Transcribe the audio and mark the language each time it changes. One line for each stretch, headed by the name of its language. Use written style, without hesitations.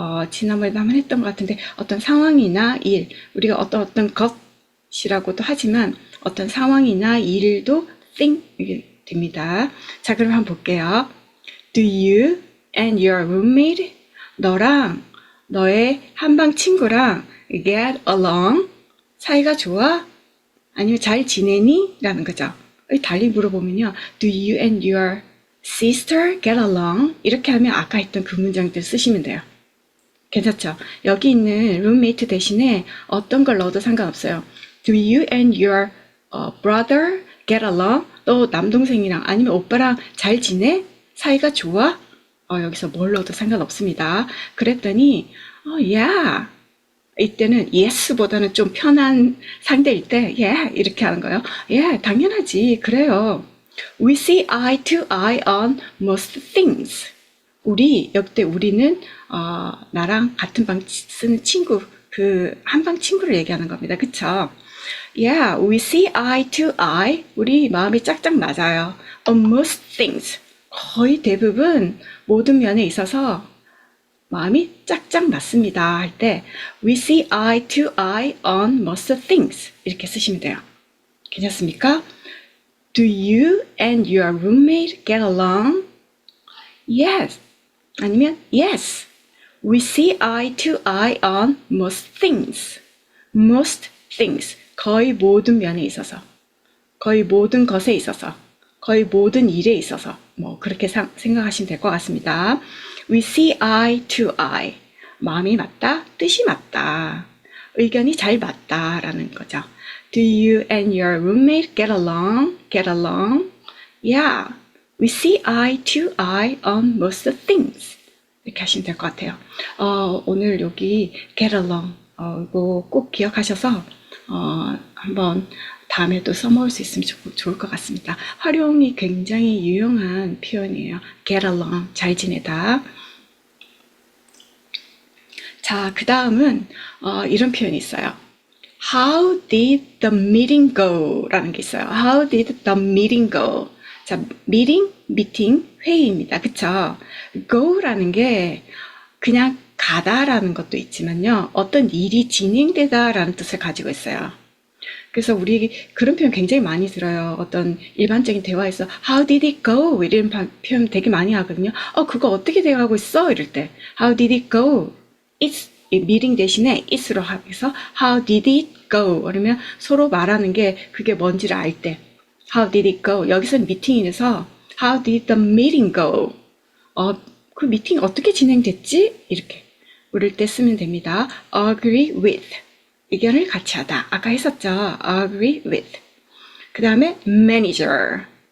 Korean: 지난번에도 한번 했던 것 같은데 어떤 상황이나 일, 우리가 어떤 것이라고도 하지만 어떤 상황이나 일도 thing 이게 됩니다. 자, 그럼 한번 볼게요.
English: Do you and your roommate,
Korean: 너랑 너의 한방 친구랑
English: get along,
Korean: 사이가 좋아? 아니면 잘 지내니? 라는 거죠. 달리 물어보면요.
English: Do you and your sister get along?
Korean: 이렇게 하면 아까 했던 그 문장들 쓰시면 돼요. 괜찮죠? 여기 있는 roommate 대신에 어떤 걸 넣어도 상관없어요.
English: Do you and your brother get along?
Korean: 너 남동생이랑 아니면 오빠랑 잘 지내? 사이가 좋아? 여기서 뭘 넣어도 상관없습니다.
English: 그랬더니 yeah.
Korean: 이때는 yes보다는 좀 편한 상대일 때 yeah 이렇게 하는 거예요. yeah, 당연하지. 그래요.
English: We see eye to eye on most things.
Korean: 역대 우리는 나랑 같은 방 쓰는 친구, 그 한방 친구를 얘기하는 겁니다. 그쵸?
English: Yeah, we see eye to eye.
Korean: 우리 마음이 짝짝 맞아요.
English: On most things.
Korean: 거의 대부분 모든 면에 있어서 마음이 짝짝 맞습니다. 할 때
English: we see eye to eye on most things.
Korean: 이렇게 쓰시면 돼요. 괜찮습니까?
English: Do you and your roommate get along? Yes.
Korean: 아니면
English: yes. We see eye to eye on most things. Most things.
Korean: 거의 모든 면에 있어서, 거의 모든 것에 있어서, 거의 모든 일에 있어서 뭐 그렇게 생각하시면 될 것 같습니다.
English: We see eye to eye.
Korean: 마음이 맞다, 뜻이 맞다, 의견이 잘 맞다라는 거죠.
English: Do you and your roommate get along? Yeah. We see eye to eye on most things.
Korean: 이렇게 하시면 될 것 같아요. 오늘 여기 get along 이거 꼭 기억하셔서 한번 다음에 또 써먹을 수 있으면 좋을 것 같습니다. 활용이 굉장히 유용한 표현이에요. get along, 잘 지내다. 자, 그 다음은 이런 표현이 있어요.
English: How did the meeting go?
Korean: 라는 게 있어요.
English: How did the meeting go?
Korean: 자, meeting, 회의입니다. 그쵸? go라는 게 그냥 가다라는 것도 있지만요. 어떤 일이 진행되다라는 뜻을 가지고 있어요. 그래서 우리 그런 표현 굉장히 많이 들어요. 어떤 일반적인 대화에서
English: How did it go?
Korean: 이런 표현 되게 많이 하거든요. 그거 어떻게 돼가고 있어? 이럴 때
English: How did it go? It's meeting
Korean: 대신에
English: it'로 하면서 How did it go?
Korean: 그러면 서로 말하는 게 그게 뭔지를 알 때
English: How did it go?
Korean: 여기서는 미팅이라서
English: How did the meeting go?
Korean: 그 미팅 어떻게 진행됐지? 이렇게 물을 때 쓰면 됩니다.
English: Agree with.
Korean: 의견을 같이 하다. 아까 했었죠. Agree with. 그 다음에 manager.